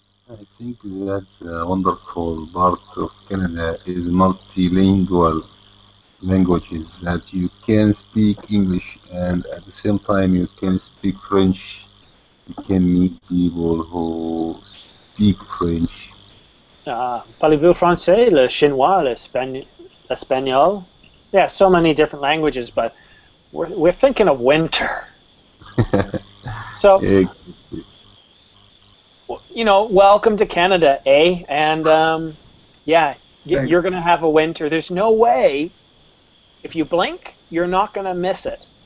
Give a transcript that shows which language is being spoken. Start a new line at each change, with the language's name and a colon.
English: I think that's a wonderful part of Canada is multilingual languages that you can speak English and at the same time you can speak French. You can meet people who speak French.
French: Parlez-vous le français, le chinois, l'espagnol?
English: Yeah, so many different languages, but we're thinking of winter. So, you know, welcome to Canada, eh? And yeah, you're going to have a winter. There's no way, if you blink, you're not going to miss it.